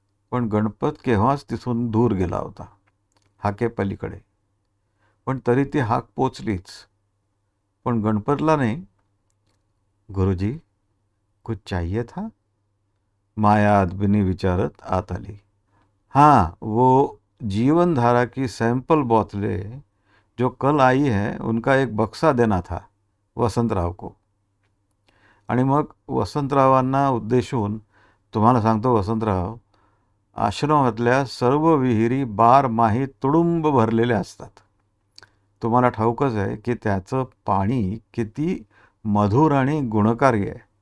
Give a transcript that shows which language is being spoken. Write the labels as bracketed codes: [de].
[mr] पण गणपत केव्हाच तिथून दूर गेला होता, हाकेपलीकडे. पण तरी ती हाक पोचलीच. पण गणपतला नाही. गुरुजी, [hi] कुछ चाहिए था? [mr] माया अदबिनी विचारत आत आली. [hi] हाँ, वो जीवन धारा की सैंपल बोतलें जो कल आई है उनका एक बक्सा देना था वसंतराव को. [mr] आणि मग वसंतरावांना उद्देशून, तुम्हाला सांगतो वसंतराव, आश्रमातल्या सर्व विहिरी बारमाही तुडुंब भरलेल्या असतात. तुम्हाला ठाऊकच आहे की त्याचं पाणी किती मधुर आणि गुणकारी आहे.